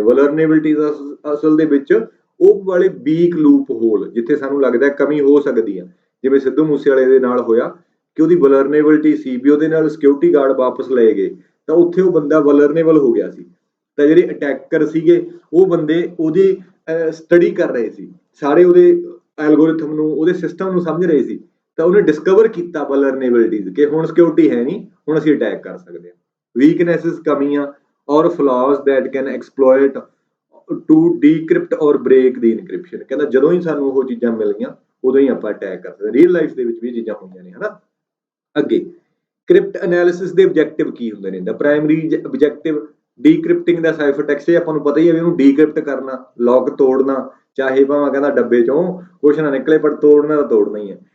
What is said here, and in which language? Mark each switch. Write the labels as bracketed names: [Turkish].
[Punjabi] ਵਲਨਰੇਬਿਲਟੀਜ਼ ਅਸਲ ਦੇ ਵਿੱਚ ਉਹ ਵਾਲੇ ਵੀਕ ਲੂਪ ਹੋਲ ਜਿੱਥੇ ਸਾਨੂੰ ਲੱਗਦਾ ਕਮੀ ਹੋ ਸਕਦੀ ਆ, ਜਿਵੇਂ ਸਿੱਧੂ ਮੂਸੇਵਾਲੇ ਦੇ ਨਾਲ ਹੋਇਆ ਕਿ ਉਹਦੀ ਵਲਨਰੇਬਿਲਟੀ ਸੀ ਵੀ ਉਹਦੇ ਨਾਲ ਸਿਕਿਉਰਿਟੀ ਗਾਰਡ ਵਾਪਸ ਲਏ ਗਏ, ਤਾਂ ਉੱਥੇ ਉਹ ਬੰਦਾ ਵਲਨਰੇਬਲ ਹੋ ਗਿਆ ਸੀ। ਤਾਂ ਜਿਹੜੇ ਅਟੈਕਰ ਸੀਗੇ ਉਹ ਬੰਦੇ ਉਹਦੀ ਸਟੱਡੀ ਕਰ ਰਹੇ ਸੀ, ਸਾਰੇ ਉਹਦੇ ਐਲਗੋਰਿਥਮ ਨੂੰ, ਉਹਦੇ ਸਿਸਟਮ ਨੂੰ ਸਮਝ ਰਹੇ ਸੀ, ਤਾਂ ਉਹਨੇ ਡਿਸਕਵਰ ਕੀਤਾ ਵਲਨਰੇਬਿਲਟੀਜ਼ ਕਿ ਹੁਣ ਸਿਕਿਉਰਿਟੀ ਹੈ ਨਹੀਂ, ਹੁਣ ਅਸੀਂ ਅਟੈਕ ਕਰ ਸਕਦੇ ਹਾਂ। [English] weaknesses [Punjabi] ਕਮੀਆਂ [English] ਔਰ flaws that can exploit to decrypt or break the encryption। [Punjabi] ਕਹਿੰਦਾ ਜਦੋਂ ਹੀ ਸਾਨੂੰ ਉਹ ਚੀਜ਼ਾਂ ਮਿਲ ਗਈਆਂ ਉਦੋਂ ਹੀ ਆਪਾਂ ਅਟੈਕ ਕਰ ਸਕਦੇ। ਰੀਅਲ ਲਾਈਫ ਦੇ ਵਿੱਚ ਵੀ ਚੀਜ਼ਾਂ ਹੋਈਆਂ ਨੇ ਹਨਾ। ਅੱਗੇ ਕ੍ਰਿਪਟ ਐਨਾਲਿਸਿਸ ਦੇ ਆਬਜੈਕਟਿਵ ਕੀ ਹੁੰਦੇ ਨੇ? [English] the primary objective decrypting the cipher text, [Punjabi] ਆਪਾਂ ਨੂੰ ਪਤਾ ਹੀ ਹੈ ਵੀ ਉਹਨੂੰ ਡੀਕ੍ਰਿਪਟ ਕਰਨਾ, ਲੌਕ ਤੋੜਨਾ, ਚਾਹੇ ਭਾਵੇਂ ਕਹਿੰਦਾ ਡੱਬੇ ਚੋਂ ਕੁਛ ਨਾ ਨਿਕਲੇ ਪਰ ਤੋੜਨਾ ਤਾਂ ਤੋੜਨਾ ਹੀ ਹੈ।